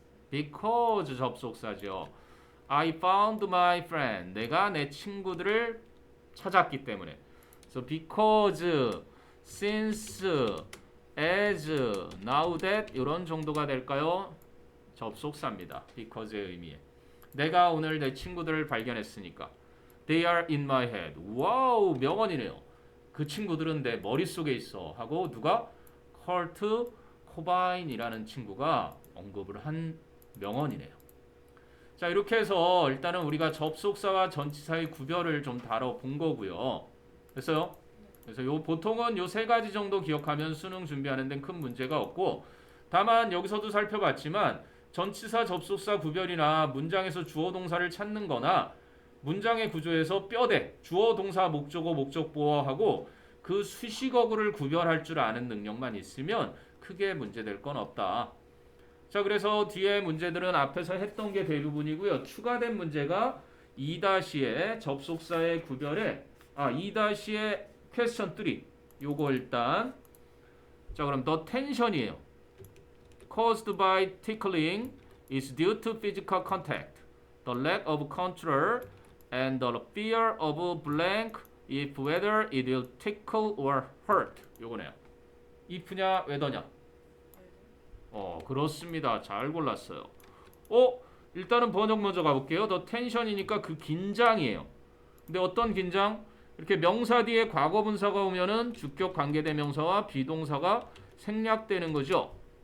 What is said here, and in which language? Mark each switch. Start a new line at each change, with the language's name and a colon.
Korean: because 접속사죠.
English: I found my friend.
Korean: 내가 내 친구들을 찾았기 때문에.
English: So because, since, as, now that
Korean: 이런 정도가 될까요? 접속사입니다. because의 의미에. 내가 오늘 내 친구들을 발견했으니까.
English: They are in my head.
Korean: 와우, 명언이네요. 그 친구들은 내 머릿속에 있어 하고 누가? 컬트 코바인이라는 친구가 언급을 한 명언이네요. 자, 이렇게 해서 일단은 우리가 접속사와 전치사의 구별을 좀 다뤄본 거고요. 됐어요? 그래서 보통은 요 세 가지 정도 기억하면 수능 준비하는 데는 큰 문제가 없고, 다만 여기서도 살펴봤지만 전치사 접속사 구별이나 문장에서 주어 동사를 찾는 거나 문장의 구조에서 뼈대, 주어 동사 목적어 목적보어하고 그 수식어구를 구별할 줄 아는 능력만 있으면 크게 문제될 건 없다. 자, 그래서 뒤에 문제들은 앞에서 했던 게 대부분이고요. 추가된 문제가 2-의 접속사의 구별에 2-의 question 3 요거 일단 자, 그럼 the tension이에요.
English: caused by tickling is due to physical contact, the lack of control, and the fear of blank if whether it will tickle or hurt.
Korean: 요거네요. if냐 whether냐. 그렇습니다. 잘 골랐어요. 일단은 번역 먼저 가볼게요. the tension이니까 그 긴장이에요. 근데 어떤 긴장? 이렇게 명사 뒤에 과거분사가 오면은 주격 관계대명사와 비동사가 생략되는 거죠.